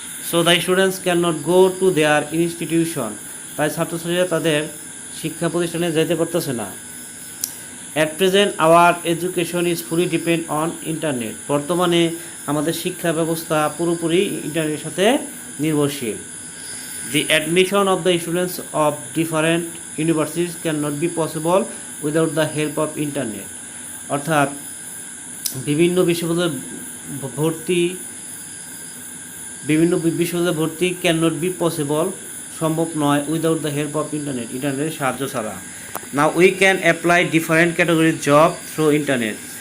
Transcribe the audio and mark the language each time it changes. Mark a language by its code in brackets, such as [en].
[en] so the students can not go to their institution, [bn] তাই ছাত্রছাত্রীরা তাদের শিক্ষা প্রতিষ্ঠানে যেতে পারতেছে না। [en] At present our education is fully depend on internet. [bn] বর্তমানে আমাদের শিক্ষা ব্যবস্থা পুরোপুরি ইন্টারনেটের সাথে নির্ভরশীল। [en] The admission of the students of different universities cannot be possible without the help of internet. [bn] অর্থাৎ বিভিন্ন বিশ্ববিদ্যালয়ে ভর্তি [en] can not be possible, [bn] সম্ভব নয়, [en] without the help of [bn] ইন্টারনেটের সাহায্য ছাড়া। [en] Now we can apply different ক্যাটাগরির job through internet.